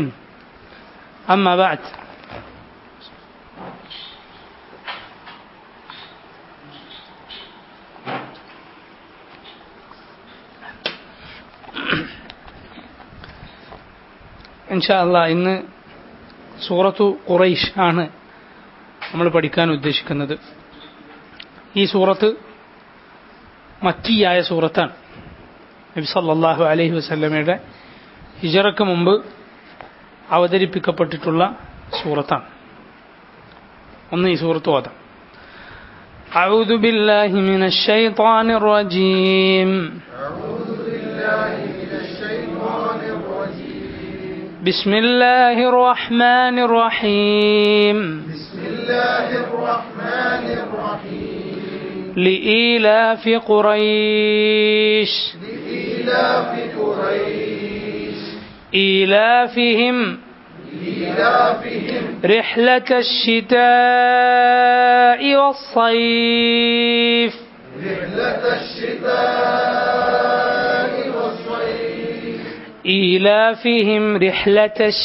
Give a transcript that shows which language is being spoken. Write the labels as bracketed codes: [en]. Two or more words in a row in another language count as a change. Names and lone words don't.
[ar] أما بعد، إن شاء الله [ml] ഇന്ന് സൂറത്തു ഖുറൈശ് ആണ് നമ്മൾ പഠിക്കാൻ ഉദ്ദേശിക്കുന്നത്. ഈ സൂറത്ത് മക്കിയായ സൂറത്താണ്. നബി [ar] صلى الله عليه وسلم [ml] ഹിജ്റയ്ക്ക് മുമ്പ് അവതരിപ്പിക്കപ്പെട്ടിട്ടുള്ള സൂറത്താണ്. ഒന്ന് ഈ സൂറത്ത് ഓതാം. [ar] أعوذ بالله من الشيطان الرجيم. بسم الله الرحمن الرحيم. لإيلاف قريش إيلافهم رحلة الشتاء والصيف إيلافهم رحلة